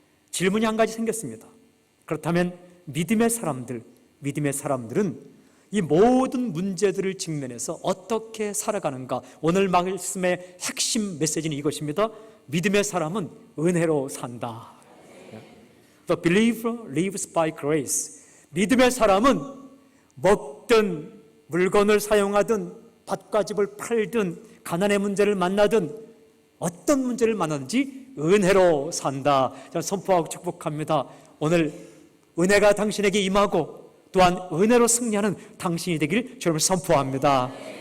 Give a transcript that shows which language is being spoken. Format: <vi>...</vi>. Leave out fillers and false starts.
<ko>질문이 한 가지 생겼습니다. 그렇다면 믿음의 사람들은 이 모든 문제들을 직면해서 어떻게 살아가는가? 오늘 말씀의 핵심 메시지는 이것입니다. 믿음의 사람은 은혜로 산다.</ko> <en>The believer lives by grace.</en> <ko>믿음의 사람은 먹든 물건을 사용하든 밭과 집을 팔든 가난의 문제를 만나든 어떤 문제를 만나든지 은혜로 산다. 저는 선포하고 축복합니다. 오늘 은혜가 당신에게 임하고 또한 은혜로 승리하는 당신이 되길 주님을 선포합니다.</ko>